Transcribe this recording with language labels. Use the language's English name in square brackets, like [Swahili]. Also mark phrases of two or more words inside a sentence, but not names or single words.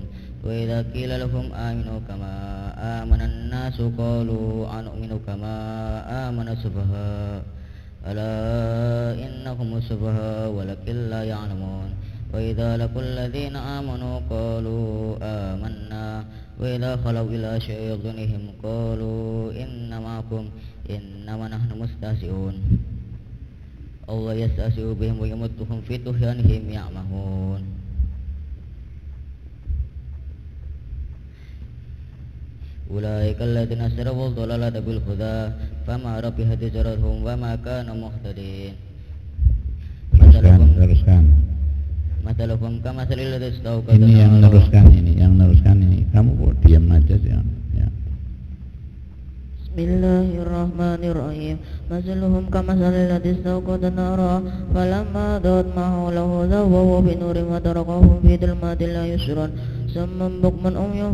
[Arabic] وإذا قيل لهم آمنوا كما آمن الناس قالوا أنؤمن كما آمن السفهاء ألا إنهم السفهاء ولكن لا يعلمون وإذا لقوا الذين آمنوا قالوا آمنا وإذا خلوا إلى شياطينهم قالوا إن معكم إنما نحن مستهزئون الله يستهزئ بهم ويمدهم في طغيانهم يعمهون أولئك الذين اشتروا الضلالة بالهدى فما ربحت تجارتهم وما كانوا مهتدين مثلهم كمثل الذي استوقد [Indonesian] ini yang meneruskan ini kamu kok diam aja sih ya. [Arabic] بسم الله الرحمن الرحيم. مثلهم كمثل الذي استوقد نارا فلما أضاءت ما حوله ذوا بنور وتركهم في ظلمات لا يبصرون صم بكم عمي